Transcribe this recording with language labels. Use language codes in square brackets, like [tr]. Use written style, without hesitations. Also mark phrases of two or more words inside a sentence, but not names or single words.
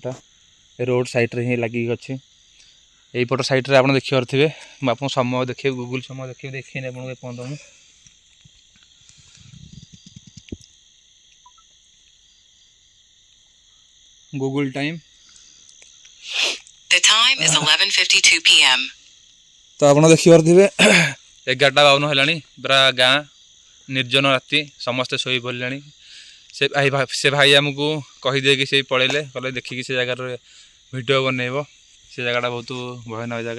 [or] ତୋଟା [en] road sideରେ [or] ହିଁ ଲାଗିକି ଅଛି। ଏଇପଟ ସାଇଡ଼୍ରେ ଆପଣ ଦେଖିପାରୁଥିବେ। ମୁଁ ଆପଣଙ୍କୁ ସମୟ ଦେଖେଇବି, ଗୁଗୁଲ୍ ସମୟ ଦେଖେଇବି, ଦେଖେଇନି ଆପଣଙ୍କୁ ଏପର୍ଯ୍ୟନ୍ତ ମୁଁ। ଗୁଗୁଲ୍ ଟାଇମ୍। [en] The time is 11:52 p.m. [or] ତ ଆପଣ ଦେଖିପାରୁଥିବେ 11:52 ହେଲାଣି। ପୁରା ଗାଁ ନିର୍ଜନ ରାତି, ସମସ୍ତେ ଶୋଇ ପଡ଼ିଲେଣି। ସେ ଭାଇ ଆମକୁ କହିଦେଇକି ସେ ପଳେଇଲେ, କହିଲେ ଦେଖିକି ସେ ଜାଗାରେ ଭିଡ଼ିଓ ବନେଇବ। ସେ ଜାଗାଟା ବହୁତ ଭୟାନକ ଜାଗା।